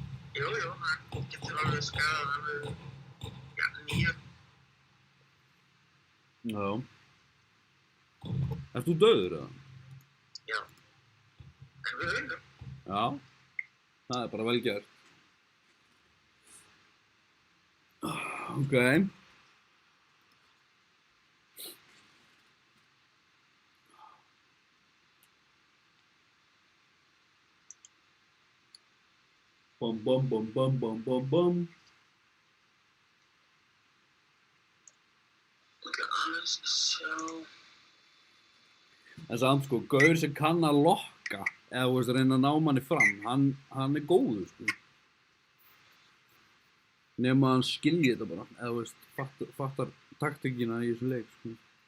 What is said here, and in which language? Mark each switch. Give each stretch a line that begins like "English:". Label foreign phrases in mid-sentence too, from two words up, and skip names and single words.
Icelandic: Jú, hann getur alveg skadað alveg, 9. Já. Ert þú dauður eða? Já. En við unnum. Já, það er bara vel gert. Ok. Bom, bom, bom, bom, bom, bom, bom. Ég ætla aðeins að sjá. En samt sko, gaur sem kann að lokka, eða þú veist, reyna að ná manni fram, hann er góður, sko. Nema hann skilji þetta bara, eða þú veist, fattar taktíkina í þessu leik, sko.